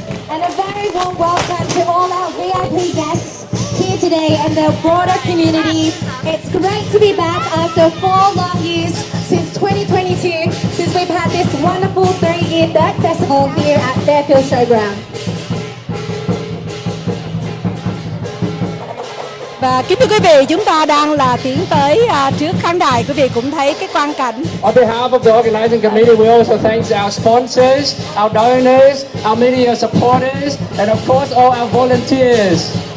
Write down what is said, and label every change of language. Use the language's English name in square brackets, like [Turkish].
[English] And a very warm welcome to all our VIP guests here today and the broader community. It's great to be back after 4 long years since 2022, since we've had this wonderful 3-year Dirt Festival here at Fairfield Showground. [Vietnamese] Và kính thưa quý vị, chúng ta đang là tiến tới trước khán đài, quý vị cũng thấy cái quang cảnh. [English] On behalf of the organizing committee, we also thank our sponsors, our donors, our media supporters, and of course all our volunteers.